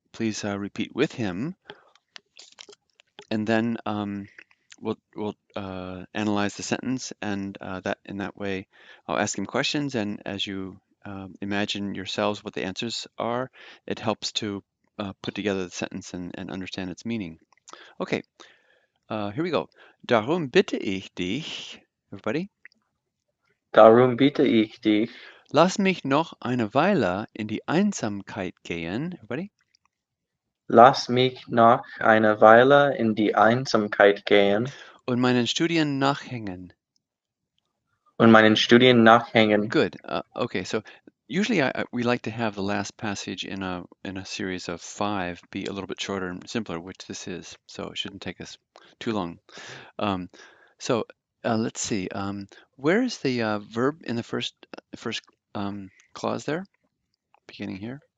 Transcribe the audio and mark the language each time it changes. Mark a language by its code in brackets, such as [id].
[en] Please repeat with him, and then we'll analyze the sentence, and that in that way, I'll ask him questions, and as you imagine yourselves what the answers are, it helps to put together the sentence and understand its meaning. Okay, here we go. [de] Darum bitte ich dich, [en] everybody, [de] Darum bitte ich dich, lass mich noch eine Weile in die Einsamkeit gehen, [en] everybody, [de] lass mich noch eine Weile in die Einsamkeit gehen und meinen Studien nachhängen. und meinen Studien nachhängen. [en] Good. Okay, so usually we like to have the last passage in a series of 5 be a little bit shorter and simpler, which this is. So it shouldn't take us too long. Um, so let's see. Where is the verb in the first clause there, beginning here?